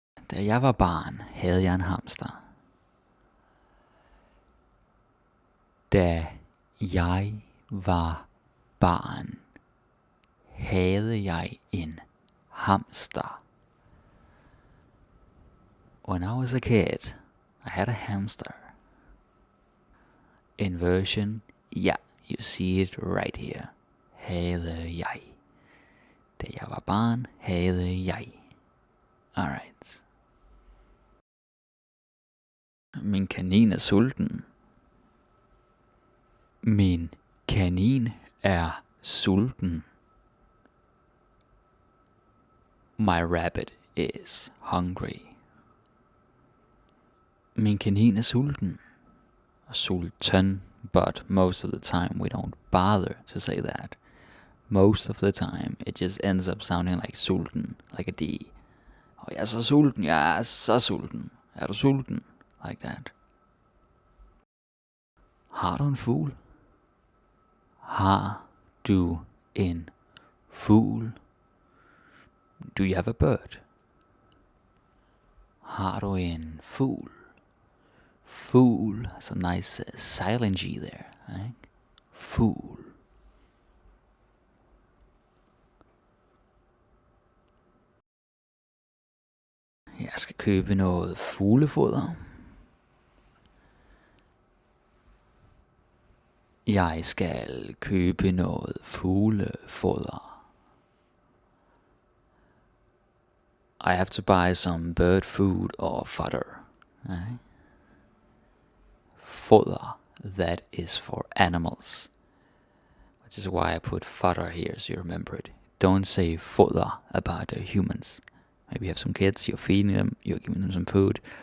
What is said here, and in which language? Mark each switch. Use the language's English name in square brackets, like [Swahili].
[Danish] Da jeg var barn, havde jeg en hamster. Da jeg var barn, havde jeg en hamster. [English] When I was a kid, I had a hamster. Inversion, yeah, you see it right here. [Danish] Havde jeg. Da jeg var barn, havde jeg. [English] Alright. [Danish] Min kanin er sulten. Min kanin er sulten. [English] My rabbit is hungry. [Danish] Min kanin er sulten. [English] Sulten, but most of the time we don't bother to say that. Most of the time it just ends up sounding like sulten, like a D. [Danish] Oh, jeg er så sulten, jeg er så sulten. Er du sulten? [English] Like that. [Danish] Har du en fugl? Har du en fugl? [English] Do you have a bird? [Danish] Har du en fugl? [English] Fugl, that's a nice silent G there, right? [Danish] Fugl. Jeg skal købe noget fuglefoder. Jeg skal købe noget fuglefoder. [English] I have to buy some bird food or fodder. Right? Fodder, that is for animals. Which is why I put fodder here so you remember it. Don't say fodder about humans. Maybe you have some kids, you're feeding them, you're giving them some food.